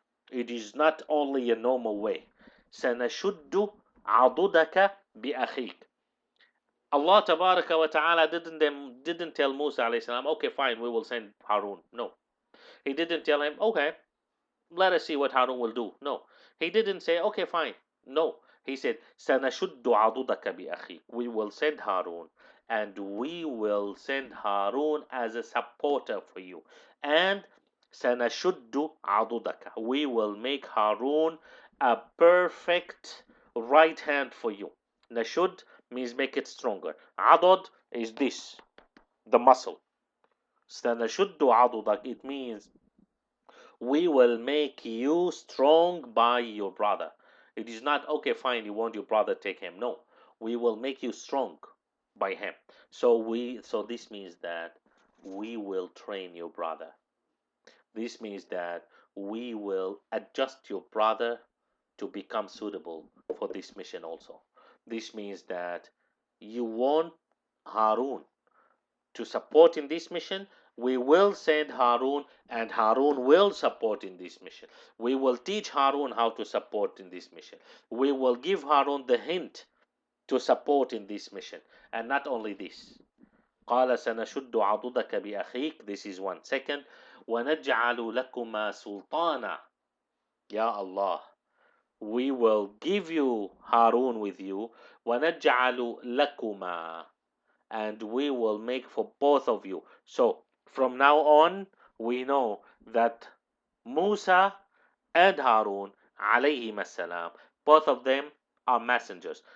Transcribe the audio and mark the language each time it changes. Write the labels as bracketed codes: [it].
[en] It is not only a normal way. [ar] سنشد عضدك بأخيك. [en] Allah Tabaraka wa Ta'ala didn't tell Musa alayhi salam, okay, fine, we will send Harun. No. He didn't tell him, okay, let us see what Harun will do. No. He didn't say, okay, fine. No. He said, [ar] سَنَشُدُّ عَضُدَكَ بِأَخِيكَ. [en] We will send Harun. And we will send Harun as a supporter for you. [ar] And سَنَشُدُّ عَضُدَكَ. [en] We will make Harun a perfect right hand for you. Nashud means make it stronger. Adud is this, the muscle. [ar] سَنَشُدُّ عَضُدَكَ. [en] It means we will make you strong by your brother. It is not, okay, fine, you want your brother, take him. No, we will make you strong by him. So this means that we will train your brother. This means that we will adjust your brother to become suitable for this mission also. This means that you want Harun to support in this mission, we will send Harun and Harun will support in this mission. We will teach Harun how to support in this mission. We will give Harun the hint to support in this mission. And not only this. [ar] قال سنشد عضدك بأخيك. [en] This is one. Second, [ar] ونجعل لكما سلطانا. [en] Ya Allah, we will give you Harun with you, [ar] وَنَجْعَلُ لَكُمَا, [en] and we will make for both of you. So from now on, we know that Musa and Harun alayhim assalam, both of them are messengers.